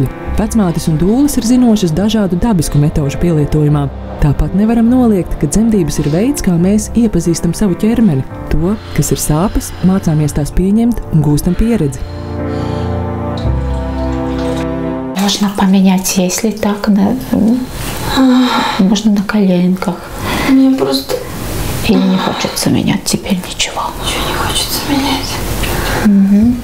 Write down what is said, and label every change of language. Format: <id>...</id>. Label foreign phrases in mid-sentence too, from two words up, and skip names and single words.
<lv>Vecmātes un dūles ir zinošas dažādu dabisku metožu pielietojumā. Tāpat nevaram noliegt, ka dzemdības ir veids, kā mēs iepazīstam savu ķermeni. To, kas ir sāpes, mācāmies tās pieņemt un gūstam pieredzi.</lv> <ru>Можно поменять, если так, можно на коленках. Мне просто... Или не хочется менять теперь ничего? Ничего не хочется менять.</ru>